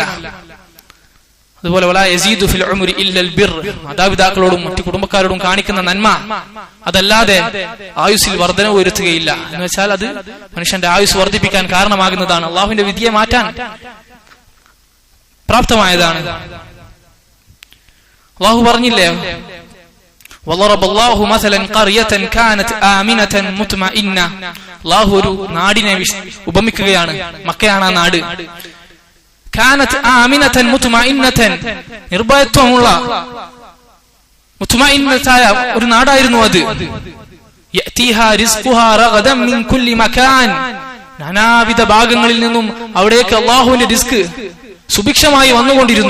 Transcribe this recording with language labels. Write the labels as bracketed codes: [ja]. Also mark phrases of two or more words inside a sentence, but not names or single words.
[ml] അതുപോലെ [ar] ولا يزيد في العمر إلا البر, [ml] മാതാപിതാക്കളോടും മറ്റു കുടുംബക്കാരോടും കാണിക്കുന്ന നന്മ അതല്ലാതെ ആയുസ്സിൽ വർധനവ് വരുത്തുകയില്ല. എന്ന് വെച്ചാൽ അത് മനുഷ്യന്റെ ആയുസ് വർദ്ധിപ്പിക്കാൻ കാരണമാകുന്നതാണ്, അല്ലാഹുവിന്റെ വിധിയെ മാറ്റാൻ പ്രാപ്തമായതാണ്. അല്ലാഹു പറഞ്ഞില്ലേ, [ar] وضرب الله مثلا قرية كانت آمنة مطمئنة, [ml] അല്ലാഹു ഒരു നാടിനെ ഉപമിക്കുകയാണ്. മക്കയാണ് ആ നാട്. [ar] كانت آمنة مطمئنة, [ml] നിർഭയത്വമുള്ള മുത്മഇന്നതായ ഒരു നാടായിരുന്നു അത്. [ar] يأتيها رزقها رغدا من كل مكان, [ml] നാനാവിധ ഭാഗങ്ങളിൽ നിന്നും അവിടേക്ക് അല്ലാഹുവിന്റെ റിസ്ക് സുഭിക്ഷമായി വന്നുകൊണ്ടിരുന്നു.